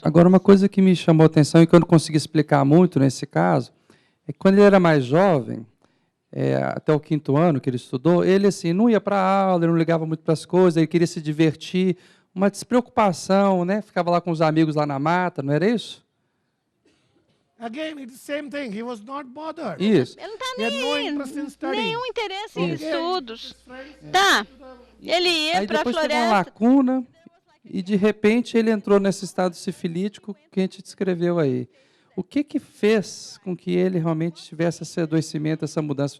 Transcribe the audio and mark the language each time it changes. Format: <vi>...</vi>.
<pt>Agora, uma coisa que me chamou a atenção e que eu não consegui explicar muito nesse caso, é que quando ele era mais jovem, até o 5º ano que ele estudou, ele assim, não ia para a aula, ele não ligava muito para as coisas, ele queria se divertir, uma despreocupação, né? Ficava lá com os amigos lá na mata, não era isso?</pt> <en>Again, it's the same thing. He was not bothered.</en> <pt>Isso. Ele não está nenhum interesse em estudos. Tá. Ele ia para a floresta. Teve uma lacuna e, de repente, ele entrou nesse estado sifilítico que a gente descreveu aí. O que fez com que ele realmente tivesse esse adoecimento, essa mudança?</pt>